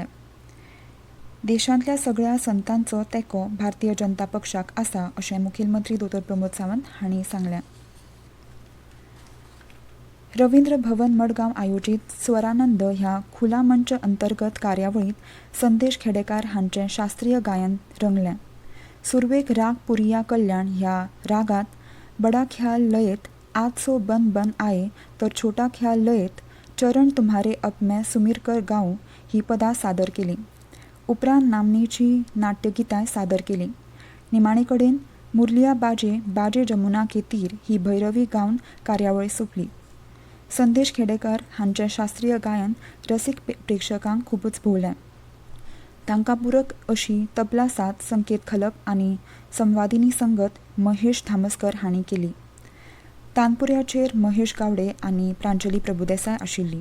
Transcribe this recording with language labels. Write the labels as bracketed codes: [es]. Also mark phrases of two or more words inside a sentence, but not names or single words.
[kok] देशांतल्या सगळ्या संतांचो तेंको भारतीय जनता पक्षाक आसा अशें मुखेलमंत्री दोतोर प्रमोद सावंत हांणी सांगलें. रवींद्र भवन मडगांव आयोजीत स्वरानंद ह्या खुला मंच अंतर्गत कार्यावळीत संदेश खेडेकार हांचें शास्त्रीय गायन रंगलें. सुरवेक राग पुरिया कल्याण ह्या रागात बडा ख्याल लयत [hi] आज सो बन बन आए [kok] तर छोटा ख्याल लयत [hi] चरण तुम्हारे अब मैं सुमीर कर गाऊं [kok] ही पदां सादर केली. उपरांत नामनेची नाट्यगितांय सादर केली. निमाणे कडेन [hi] मुरलिया बाजे बाजे जमुना के तीर [kok] ही भैरवी गावन कार्यावळ सोंपली. संदेश खेडेकार हांचें शास्त्रीय गायन रसीक प्रेक्षकांक खूबच भोवलें. तांकां पुरक अशी तबला साथ संकेत खलप आनी संवादिनी संगत महेश धामस्कर हांणी केली. तानपुऱ्याचेर महेश गावडे आनी प्रांजली प्रभुदेसाय आशिल्ली.